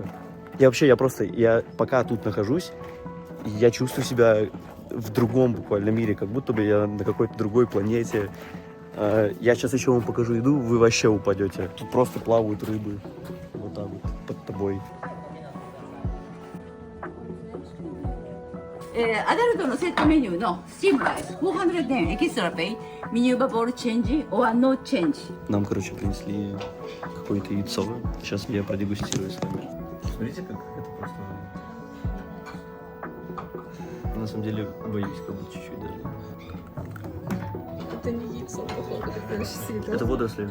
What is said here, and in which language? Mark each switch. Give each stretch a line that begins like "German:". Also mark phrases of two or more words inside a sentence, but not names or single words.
Russian: Я пока тут нахожусь, я чувствую себя в другом буквально мире, как будто бы я на какой-то другой планете. Я сейчас еще вам покажу еду, вы вообще упадете. Тут просто плавают рыбы вот так вот под тобой.
Japanese: アダルトのセットメニューのスチームライス400円エキストラペイメニューバボールチェンジ
English: or no change.
Russian: Нам, короче, принесли какое-то яйцо. Сейчас я продегустирую с вами. Смотрите, как это просто... На самом деле, боюсь, как будто чуть-чуть даже. Это не яйцо, походу, как раньше съедал. Это водоросли.